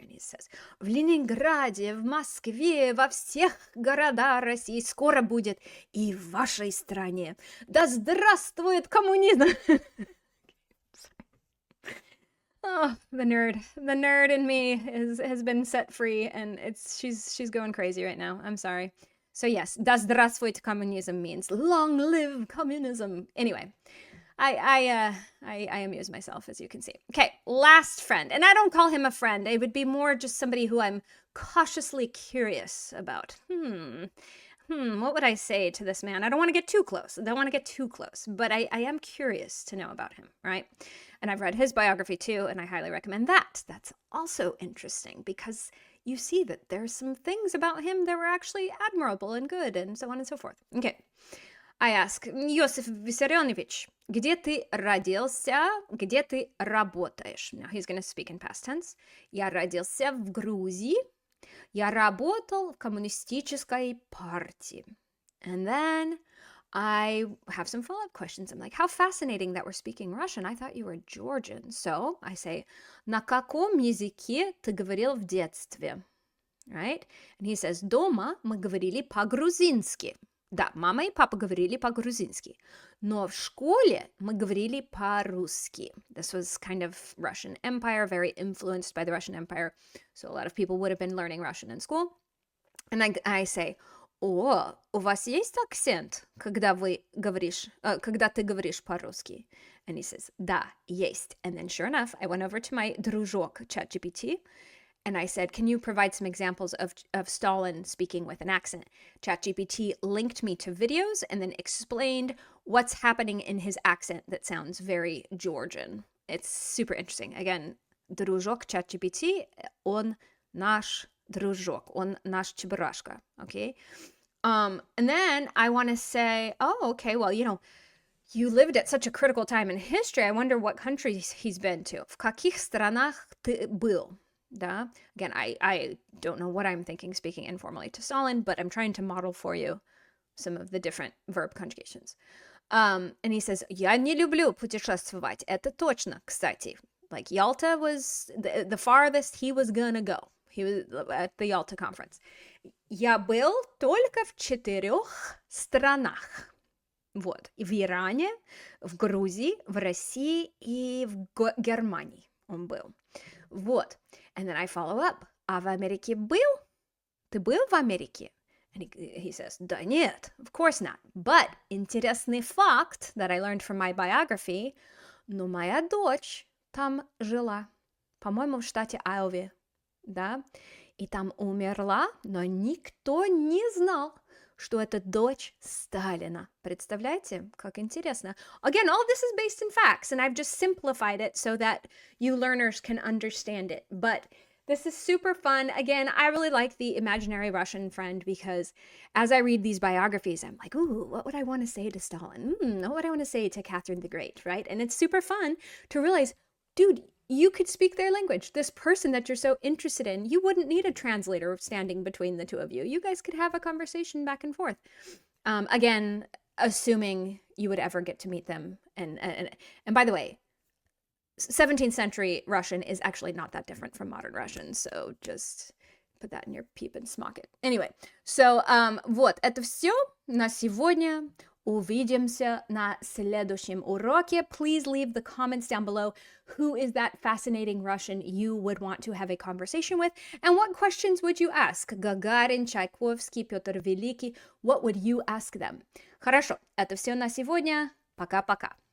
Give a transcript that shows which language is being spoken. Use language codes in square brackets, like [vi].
[en] And he says, [ru] в Ленинграде, в Москве, во всех городах России скоро будет и в вашей стране. Да здравствует коммунизм! [en] Oh, the nerd in me has been set free, and she's going crazy right now. I'm sorry. So yes, [ru] да здравствует коммунизм [en] means long live communism. Anyway, I amuse myself, as you can see. Okay, last friend, and I don't call him a friend. It would be more just somebody who I'm cautiously curious about. What would I say to this man? I don't want to get too close. But I am curious to know about him, right? And I've read his biography too, and I highly recommend that. That's also interesting because you see that there's some things about him that were actually admirable and good, and so on and so forth. Okay. I ask, [ru] Иосиф Виссарионович, где ты родился, где ты работаешь? [en] Now he's going to speak in past tense. [ru] Я родился в Грузии. Я работал в коммунистической партии. [en] And then I have some follow-up questions. I'm like, how fascinating that we're speaking Russian. I thought you were Georgian. So I say, [ru] на каком языке ты говорил в детстве? [en] Right? [ru] And he says, дома мы говорили по-грузински. Да, мама и папа говорили по-грузински. Но в школе мы говорили по-русски. [en] This was kind of Russian Empire, very influenced by the Russian Empire. So a lot of people would have been learning Russian in school. And I say, [ru] о, у вас есть акцент, когда ты говоришь по-русски? [en] And he says, [ru] да, есть. [en] And then sure enough, I went over to my дружок, ChatGPT, and I said, can you provide some examples of Stalin speaking with an accent? ChatGPT linked me to videos and then explained what's happening in his accent that sounds very Georgian. It's super interesting. [ru] Again, дружок ChatGPT, он наш дружок, он наш чебурашка, okay? [en] And then I want to say, oh, okay, well, you lived at such a critical time in history. I wonder what countries he's been to. [ru] В каких странах ты был? Да? [en] Again, I don't know what I'm thinking speaking informally to Stalin, but I'm trying to model for you some of the different verb conjugations. [ru] And he says, я не люблю путешествовать. Это точно, кстати. [en] Like Yalta was the farthest he was gonna go. He was at the Yalta conference. [ru] Я был только в 4 странах. Вот. В Иране, в Грузии, в России и в Германии он был. Вот. [en] And then I follow up. [ru] А в Америке был? Ты был в Америке? [en] And he says, [ru] да нет, [en] of course not. But [ru] интересный факт [en] that I learned from my biography, [ru] но моя дочь там жила. По-моему, в штате Айове. Да? И там умерла, но никто не знал, что это дочь Сталина. Представляете? Как интересно. [en] Again, all of this is based in facts, and I've just simplified it so that you learners can understand it. But this is super fun. Again, I really like the imaginary Russian friend because as I read these biographies, I'm like, ooh, what would I want to say to Stalin? What would I want to say to Catherine the Great, right? And it's super fun to realize, dude, you could speak their language. This person that you're so interested in, you wouldn't need a translator standing between the two of you. You guys could have a conversation back and forth. Again, assuming you would ever get to meet them. And by the way, 17th century Russian is actually not that different from modern Russian, so just put that in your peep and smock it. [ru] Anyway, so вот, это все на сегодня. Увидимся на следующем уроке. [en] Please leave the comments down below. Who is that fascinating Russian you would want to have a conversation with? And what questions would you ask? [ru] Гагарин, Чайковский, Петр Великий. [en] What would you ask them? [ru] Хорошо, это все на сегодня. Пока-пока.